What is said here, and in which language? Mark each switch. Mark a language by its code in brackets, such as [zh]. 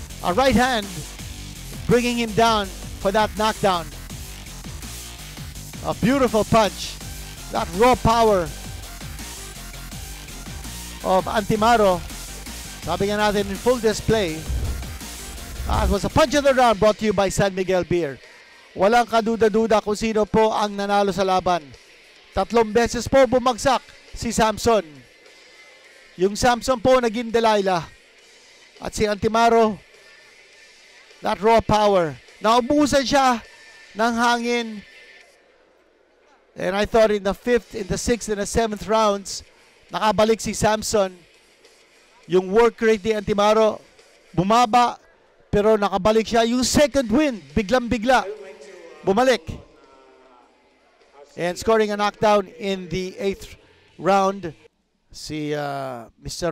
[en] A right hand bringing him down for that knockdown. A beautiful punch. That raw power of Antimaro. [tl] Sabi nga natin [en] in full display. It was a punch of the round brought to you by San Miguel Beer. [tl] Walang kaduda-duda kung sino po ang nanalo sa laban. 3 beses po bumagsak si Samson. Yung Samson po naging Delilah. At si Antimaro, [en] that raw power. [tl] Naubusan siya ng hangin. [en] And I thought in the 5th, in the 6th, and the 7th rounds, [tl] nakabalik si Samson. Yung work rate ni Antimaro, bumaba. Pero nakabalik siya. [en] Yung second win, [tl] biglang-bigla, bumalik. [en] And scoring a knockdown in the 8th round, si Mr.